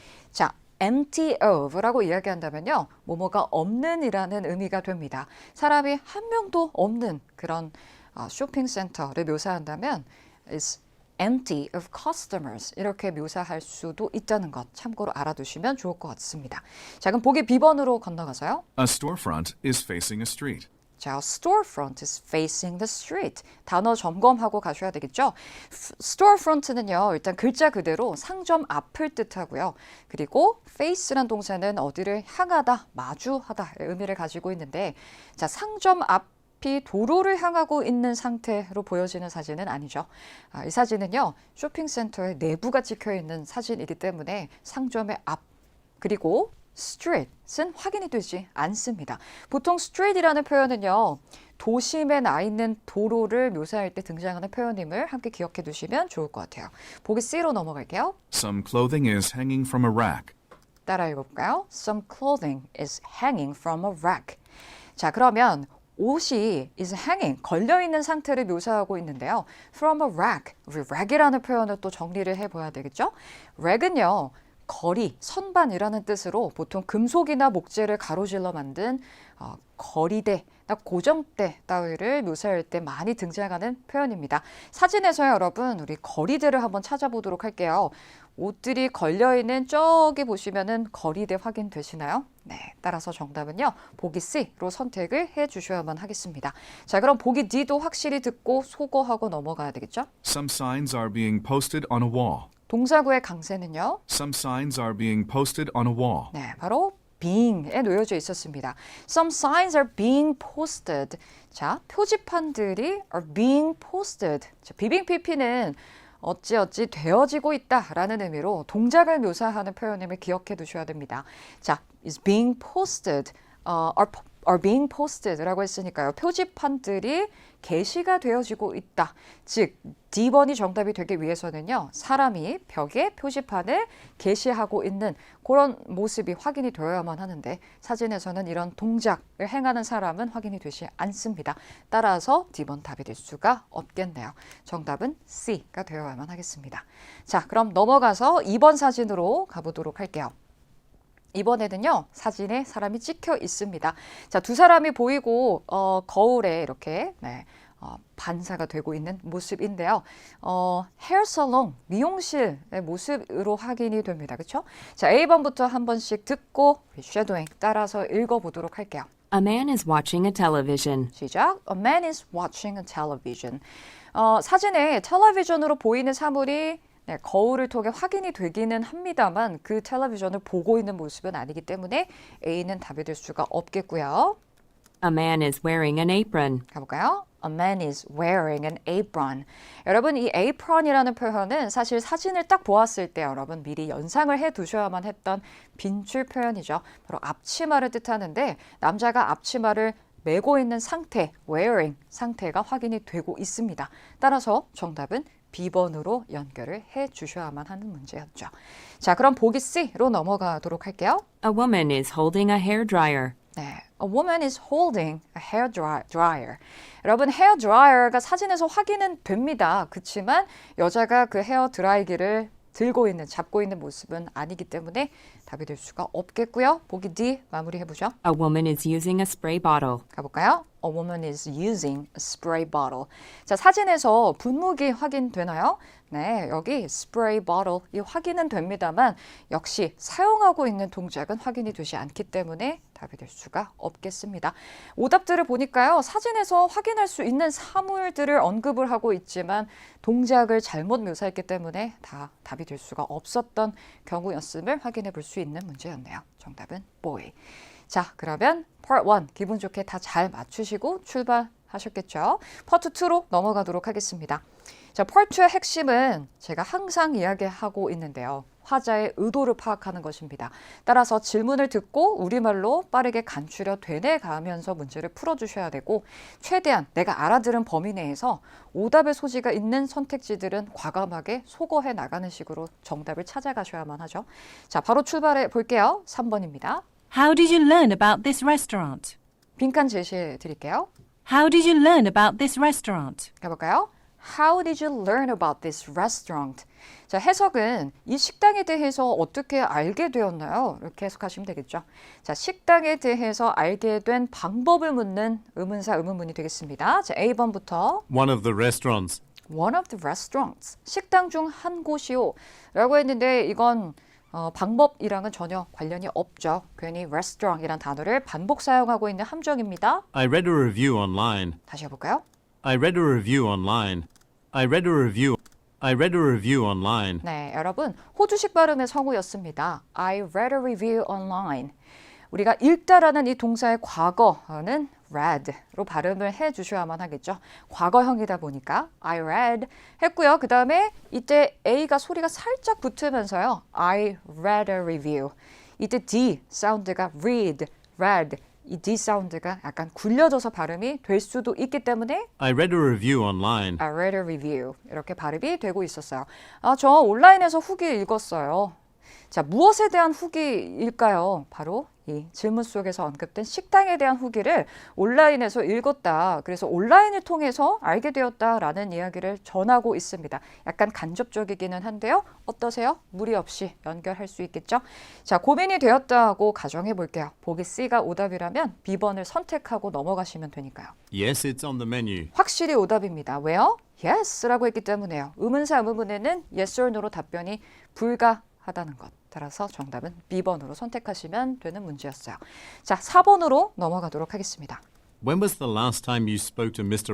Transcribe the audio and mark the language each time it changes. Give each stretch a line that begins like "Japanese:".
Korean: 자,
English: empty of
Korean: 라고 이야기한다면요, 뭐뭐가 없는 이라는 의미가 됩니다. 사람이 한 명도 없는 그런 쇼핑센터를 묘사한다면
English: is empty of customers
Korean: 이렇게 묘사할 수도 있다는 것 참고로 알아두시면 좋을 것 같습니다. 자, 그럼 보기 B번으로 건너가서요.
English: A storefront is facing a street. 자, storefront is facing the street.
Korean: 단어 점검하고 가셔야 되겠죠? storefront는요, 일단 글자 그대로 상점 앞을 뜻하고요. 그리고 face란 동사는 어디를 향하다, 마주하다의 의미를 가지고 있는데, 자, 상점 앞이 도로를 향하고 있는 상태로 보여지는 사진은 아니죠. 이 사진은요, 쇼핑센터의 내부가 찍혀 있는 사진이기 때문에 상점의 앞, 그리고 street은 확인이 되지 않습니다. 보통 street이라는 표현은요, 도심에 나 있는 도로를 묘사할 때 등장하는 표현임을 함께 기억해 두시면 좋을 것 같아요. 보기 C로 넘어갈게요.
English: Some clothing is hanging from a rack.
Korean: 따라 읽어볼까요?
English: Some clothing is hanging from a rack.
Korean: 자, 그러면 옷이
English: is hanging,
Korean: 걸려있는 상태를 묘사하고 있는데요.
English: From a rack,
Korean: 우리 rack이라는 표현을 또 정리를 해봐야 되겠죠? rack은요, 거리, 선반이라는 뜻으로 보통 금속이나 목재를 가로질러 만든 거리대, 고정대 따위를 묘사할 때 많이 등장하는 표현입니다. 사진에서 여러분, 우리 거리대를 한번 찾아보도록 할게요. 옷들이 걸려있는 저기 보시면은 거리대 확인되시나요? 네, 따라서 정답은요, 보기 C로 선택을 해주셔야만 하겠습니다. 자, 그럼 보기 D도 확실히 듣고 소거하고 넘어가야 되겠죠?
English: Some signs are being posted on a wall.
Korean: 동사구의 강세는요?
English: Some signs are being posted on a wall.
Korean: 네, 바로 being에 놓여져 있었습니다.
English: Some signs are being posted. 자,
Korean: 표지판들이
English: are being posted.
Korean: 자, 비빙 PP는 어찌어찌 되어지고 있다라는 의미로 동작을 묘사하는 표현임을 기억해 두셔야 됩니다. 자,
English: is being posted, are being posted
Korean: 라고 했으니까요. 표지판들이 게시가 되어지고 있다. 즉, D번이 정답이 되기 위해서는요, 사람이 벽에 표지판을 게시하고 있는 그런 모습이 확인이 되어야만 하는데 사진에서는 이런 동작을 행하는 사람은 확인이 되지 않습니다. 따라서 D번 답이 될 수가 없겠네요. 정답은 C가 되어야만 하겠습니다. 자, 그럼 넘어가서 2번 사진으로 가보도록 할게요. 이번에는요, 사진에 사람이 찍혀 있습니다. 자, 두 사람이 보이고 거울에 이렇게 반사가 되고 있는 모습인데요. 헤어 살롱, 미용실의 모습으로 확인이 됩니다. 그렇죠? 자, A번부터 한 번씩 듣고 쉐도잉 따라서 읽어보도록 할게요.
English: A man is watching a television.
Korean: 시작.
English: A man is watching a television.
Korean: 사진에 텔레비전으로 보이는 사물이 거울을 통해 확인이 되기는 합니다만 그 텔레비전을 보고 있는 모습은 아니기 때문에 A는 답이 될 수가 없겠고요.
English: A man is wearing an apron.
Korean: 가볼까요?
English: A man is wearing an apron.
Korean: 여러분 이 apron이라는 표현은 사실 사진을 딱 보았을 때 여러분 미리 연상을 해 두셔야만 했던 빈줄 표현이죠. 바로 앞치마를 뜻하는데 남자가 앞치마를 메고 있는 상태, wearing 상태가 확인이 되고 있습니다. 따라서 정답은 B번으로 연결을 해 주셔야만 하는 문제였죠. 자, 그럼 보기 C로 넘어가도록 할게요.
English: A woman is holding a hair dryer. 네, a woman is holding a hair dryer.
Korean: 여러분, 헤어 드라이어가 사진에서 확인은 됩니다. 그렇지만 여자가 그 헤어 드라이기를 들고 있는, 잡고 있는 모습은 아니기 때문에 답이 될 수가 없겠고요. 보기 D 마무리해보죠.
English: A woman is using a spray bottle.
Korean: 가볼까요?
English: A woman is using a spray bottle.
Korean: 자, 사진에서 분무기 확인되나요? 네, 여기 spray bottle 이 확인은 됩니다만 역시 사용하고 있는 동작은 확인이 되지 않기 때문에 답이 될 수가 없겠습니다. 오답들을 보니까요. 사진에서 확인할 수 있는 사물들을 언급을 하고 있지만 동작을 잘못 묘사했기 때문에 다 답이 될 수가 없었던 경우였음을 확인해 볼 수 있는 문제였네요. 정답은 boy. 자, 그러면 Part 1 기분 좋게 다 잘 맞추시고 출발하셨겠죠? Part 2로 넘어가도록 하겠습니다. 자, Part 2의 핵심은 제가 항상 이야기하고 있는데요. 화자의 의도를 파악하는 것입니다. 따라서 질문을 듣고 우리말로 빠르게 간추려 되뇌가면서 문제를 풀어주셔야 되고 최대한 내가 알아들은 범위 내에서 오답의 소지가 있는 선택지들은 과감하게 소거해 나가는 식으로 정답을 찾아가셔야만 하죠. 자, 바로 출발해 볼게요. 3번입니다.
English: How did you learn about this restaurant?
Korean: 빈칸 제시해 드릴게요.
English: How did you learn about this restaurant?
Korean: 가볼까요?
English: How did you learn about this restaurant?
Korean: 자, 해석은 이 식당에 대해서 어떻게 알게 되었나요? 이렇게 해석하시면 되겠죠. 자, 식당에 대해서 알게 된 방법을 묻는 의문사 의문문이 되겠습니다. 자, A번부터
English: One of the restaurants. One of the restaurants.
Korean: 식당 중 한 곳이요. 라고 했는데 이건 방법이랑은 전혀 관련이 없죠. 괜히 restaurant이란 단어를 반복 사용하고 있는 함정입니다.
English: I read a review online.
Korean: 다시 해볼까요?
English: I read a review online. I read a review. I read a review online.
Korean: 네, 여러분 호주식 발음의 성우였습니다.
English: I read a review online.
Korean: 우리가 읽다라는 이 동사의 과거는 read로 발음을 해주셔야만 하겠죠. 과거형이다 보니까 I read 했고요. 그 다음에 이때 A가 소리가 살짝 붙으면서요.
English: I read a review.
Korean: 이때 D 사운드가 read, read. 이 D 사운드가 약간 굴려져서 발음이 될 수도 있기 때문에
English: I read a review online. I read a review
Korean: 이렇게 발음이 되고 있었어요. 저 온라인에서 후기 읽었어요. 자, 무엇에 대한 후기일까요? 바로 이 질문 속에서 언급된 식당에 대한 후기를 온라인에서 읽었다. 그래서 온라인을 통해서 알게 되었다라는 이야기를 전하고 있습니다. 약간 간접적이기는 한데요. 어떠세요? 무리 없이 연결할 수 있겠죠? 자, 고민이 되었다고 가정해 볼게요. 보기 C가 오답이라면 B번을 선택하고 넘어가시면 되니까요.
English: Yes, it's on the menu.
Korean: 확실히 오답입니다. 왜요? Yes라고 했기 때문에요. 의문사 의문문에는
English: yes or no
Korean: 로 답변이 불가하다는 것. 따라서 정답은 B번으로 선택하시면 되는 문제였어요. 자, 4번으로 넘어가도록 하겠습니다.
English: When was the last time you spoke to Mr.